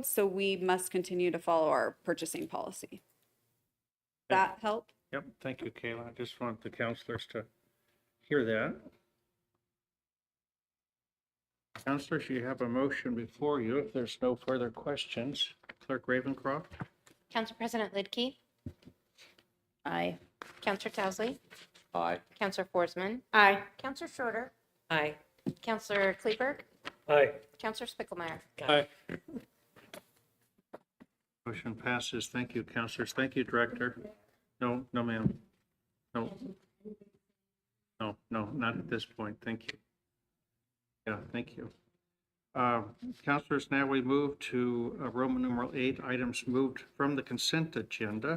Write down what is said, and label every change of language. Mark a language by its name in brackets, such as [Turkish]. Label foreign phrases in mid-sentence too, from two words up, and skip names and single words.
[English] So we must continue to follow our purchasing policy. That help? Yep, thank you, Kayla. I just want the counselors to hear that. Counselors, you have a motion before you. If there's no further questions, Clerk Ravencroft? Council President Lidkey, Aye. Councilor Towsley, Aye. Councilor Forsman, Aye. Councilor Schroeder, Aye. Councilor Kleberg, Aye. Councilor Spicklemeyer. Aye. Motion passes. Thank you, counselors. Thank you, Director. No, ma'am. No, not at this point. Thank you. Yeah, thank you. Counselors, now we move to Roman numeral 8, items moved from the consent agenda.